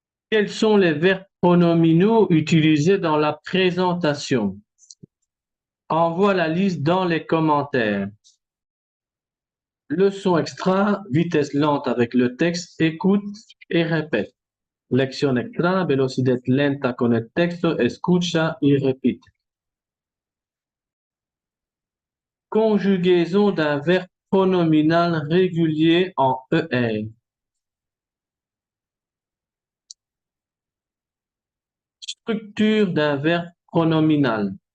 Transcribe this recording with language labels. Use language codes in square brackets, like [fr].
[fr] Quels sont les verbes pronominaux utilisés dans la présentation? Envoie la liste dans les commentaires. Leçon extra, vitesse lente avec le texte, écoute et répète. [es] Lección extra, velocidad lenta con el texto, escucha y repite. [fr] Conjugaison d'un verbe pronominal régulier en ER. Structure d'un verbe pronominal.